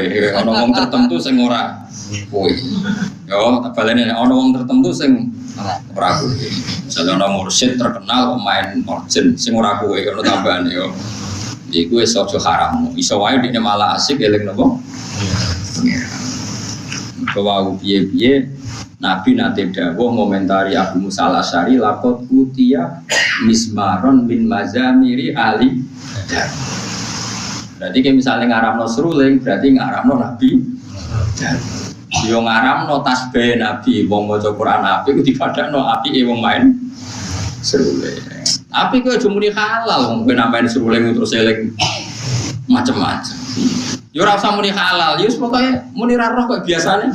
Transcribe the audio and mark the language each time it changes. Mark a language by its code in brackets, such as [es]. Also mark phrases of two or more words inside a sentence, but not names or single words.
[jv] Ana wong tertentu sing ora kuwe. Yo, balene ana wong tertentu sing ora kuwe. Misale ana mursyid terkenal main organ sing ora kuwe, ana tambahane yo. Iku wis aja haram. Iso wae dene malah asik eling napa? Bahwa piye-piye Nabi nate dawuh ngomentari Abu Musa al-Asy'ari [ar] لقد أوتي مزمارا من مزامير آل. [jv] Berarti kayak misalnya ngaramno seruling, berarti ngaramno Nabi. Yo ngaramno tasbih Nabi, wong maca Quran Nabi ku dipadakno apike wong main seruling. Tapi kok aja muni halal wong ben main seruling terus eling macam-macam. Yo ora usah muni halal, yo pokoke muni ra roh kok biasane.